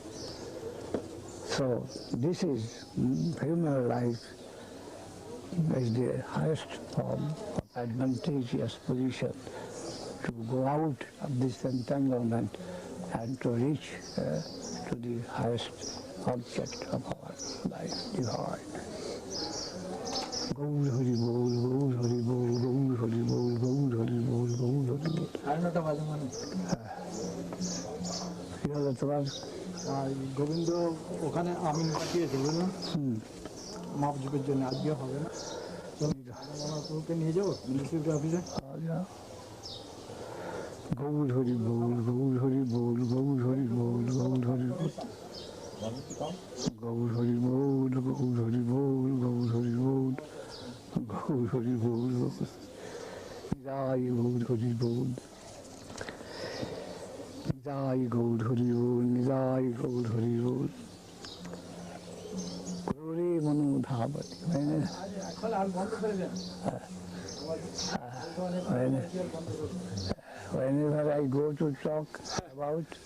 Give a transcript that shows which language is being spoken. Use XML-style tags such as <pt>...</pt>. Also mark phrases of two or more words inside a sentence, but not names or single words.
<en>So this is human life is the highest form of advantageous position to go out of this entanglement and to reach to the highest object of our life, divine.</en> <bn>গৌর হরি বল, গৌর হরি বল, গৌর হরি বল, গৌর হরি বল, গৌর হরি বল. কি তোমার গোবিন্দ ওখানে আমিন পাঠিয়েছিল না মাপজুপের জন্য, আজকে হবে না, প্রভুকে নিয়ে যাবো</bn> <en>ministry office.</en> <bn>গৌর হরি বল, গৌর হরি বল, গৌর হরি বল, গৌর হরি বল, গৌর হরি বল, গৌর হরি বল, গৌর হরি বল, গৌর হরি বল, জয় গৌর হরি বল, জয় গৌর হরি বল, জয় গৌর হরি বল। ক্রোড়ে মনোধাবতি,</bn> <en>whenever I go to talk about,</en>